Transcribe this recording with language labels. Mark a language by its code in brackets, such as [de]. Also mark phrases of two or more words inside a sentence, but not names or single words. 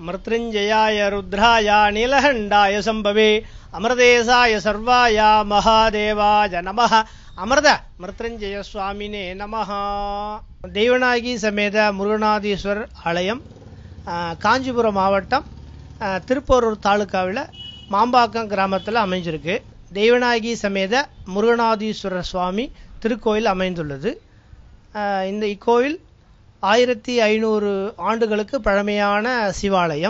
[sa] मृत्युंजयाय रुद्राय नीलकंठाय संभवे अमृतेशाय सर्वाय महादेवाय नमः अमृत मृत्युंजय स्वामिने नमः। [ta] देवनागी समेत मुरुगनाथीश्वरर आलयम காஞ்சிபுரம் மாவட்டம் திருப்போரூர் தாலுகாவில் மாம்பாக்கம் கிராமத்தில் அமைஞ்சிருக்கு. தெய்வநாயகி சமேத முருகநாதீஸ்வரர் சுவாமி திருக்கோயில் அமைந்துள்ளது. இந்த இக்கோயில் 1500 ஆண்டுகளுக்கு பழமையான சிவாலயம்.